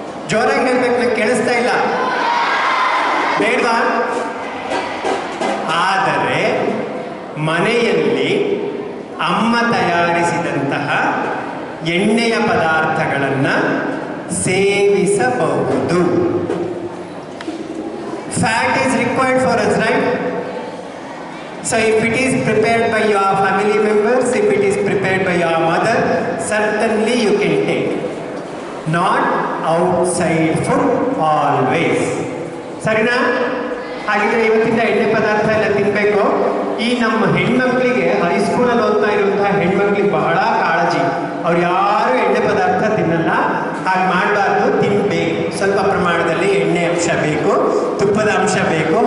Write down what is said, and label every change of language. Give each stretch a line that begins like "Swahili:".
Kannada: ಜೋರಾಗಿ ಹೇಳ್ಬೇಕು, ನಂಗೆ ಕೇಳಿಸ್ತಾ ಇಲ್ಲ. ಬೇಡವಾ? ಆದರೆ ಮನೆಯಲ್ಲಿ ಅಮ್ಮ ತಯಾರಿಸಿದಂತಹ ಎಣ್ಣೆಯ ಪದಾರ್ಥಗಳನ್ನು ಸೇವಿಸಬಹುದು.
English: Fat is required for us, right? So if it is prepared by your family members, if it is prepared by your mother, certainly you can take. Not outside food always.
Kannada: ಸರಿನಾ? ಹಾಗಿದ್ರೆ ಇವತ್ತಿಂದ ಎಣ್ಣೆ ಪದಾರ್ಥ ಎಲ್ಲ ತಿನ್ನಬೇಕು. ಈ ನಮ್ಮ ಹೆಣ್ಮಕ್ಳಿಗೆ ಹೈಸ್ಕೂಲಲ್ಲಿ ಓದ್ತಾ ಇರುವಂತಹ ಹೆಣ್ಮಕ್ಳಿಗೆ ಬಹಳ ಕಾಳಜಿ. ಅವ್ರು ಯಾರು ಎಣ್ಣೆ ಪದಾರ್ಥ ತಿನ್ನಲ್ಲ. ಹಾಗೆ ಮಾಡಬಾರ್ದು, ತಿನ್ನಬೇಕು. ಸ್ವಲ್ಪ ಪ್ರಮಾಣದಲ್ಲಿ ಎಣ್ಣೆ ಅಂಶ ಬೇಕು, ತುಪ್ಪದ ಅಂಶ ಬೇಕು.